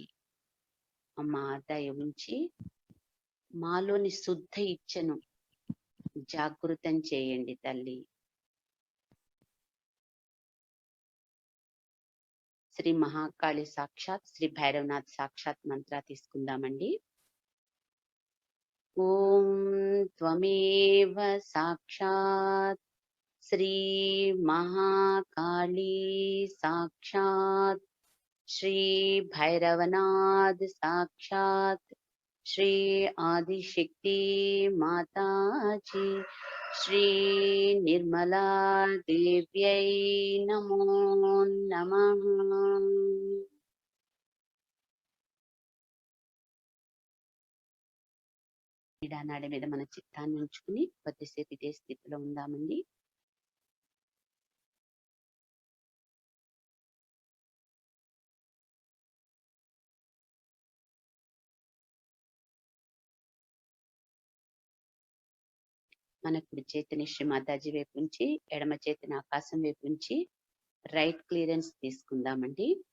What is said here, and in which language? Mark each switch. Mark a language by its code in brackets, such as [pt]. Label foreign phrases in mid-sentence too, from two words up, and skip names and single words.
[te] అమ్మా, దయ ఉంచి మాలోని శుద్ధ ఇచ్ఛను జాగృతం చేయండి తల్లి. [sa] శ్రీ మహాకాళి సాక్షాత్ శ్రీ భైరవనాథ్ సాక్షాత్ [te] మంత్ర తీసుకుందామండి. [sa] ఓం त्वमेव साक्षात् श्री महाकाली साक्षात् श्री भैरवनाथ साक्षात् श्री आदिशक्ति माता जी श्री निर्मला देव्यै नमो नमः। [te] నాడి మీద మన చిత్తాన్ని ఉంచుకుని కొద్దిసేపు ఇదే స్థితిలో ఉందామండి. మన కుడి చేతిని శ్రీ మాతాజీ వైపు ఉంచి ఎడమ చేతిని ఆకాశం వైపు ఉంచి [en] right clearance [te] తీసుకుందామండి.